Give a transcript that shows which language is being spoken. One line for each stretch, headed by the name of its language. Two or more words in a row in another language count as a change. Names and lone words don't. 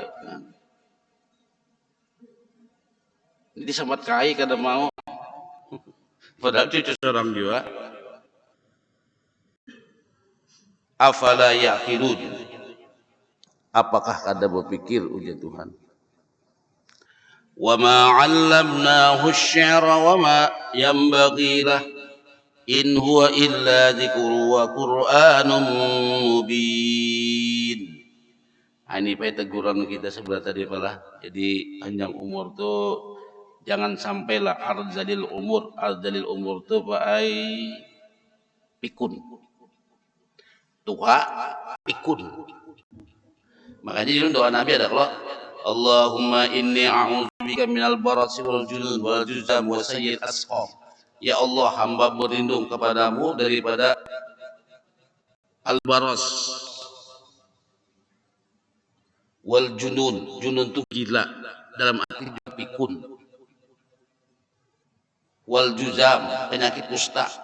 Banjar: Nah. Disambat kai kada mau. Padahal cucu seorang juga.
Arabic: Afala yaqilun.
Banjar: Apakah kada berpikir ujian Tuhan?
Arabic: وما علمناه الشعر وما ينبغي له إن هو إلا ذكر وقرآن مبين.
Banjar: Ini pak teguran kita sebelah tadi malah. Jadi panjang umur tuh jangan sampailah
Arabic: أرذل العمر
Banjar: tuh pak pikun. Tua pikun. Makanya dulu doa Nabi ada kalau
Arabic: اللهم إني أعوذ بك من البرص والجنون والجذام وسيئ الأسقام.
Banjar: Ya Allah, hamba berlindung kepadamu daripada
Arabic: البرص والجنون.
Banjar: Junun itu gila, dalam arti pikun.
Arabic: والجذام,
Banjar: penyakit kusta.